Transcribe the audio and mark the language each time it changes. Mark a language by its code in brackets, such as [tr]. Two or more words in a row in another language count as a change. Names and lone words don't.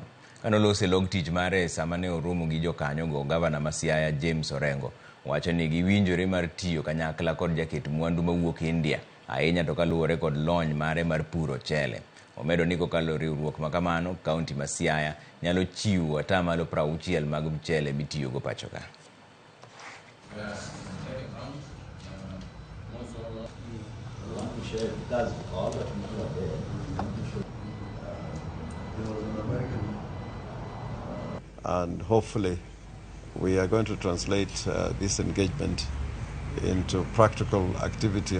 [luo] Kanolose log tich mare sama ne oromo gi jokanyo go, gavana ma Siaya James Orengo wacho ni giwinjore mar tiyo kanyakla kod jaket mwandu mawuok India ahinya to kaluwore kod lony mare mar puro ochele. Omedo ni kokalo riwruok ma kamano, kaunti ma Siaya nyalo chiwo atamalo 60 mag mchele mitiyo go pacho ka. [en] And hopefully we are going to translate this engagement into practical activity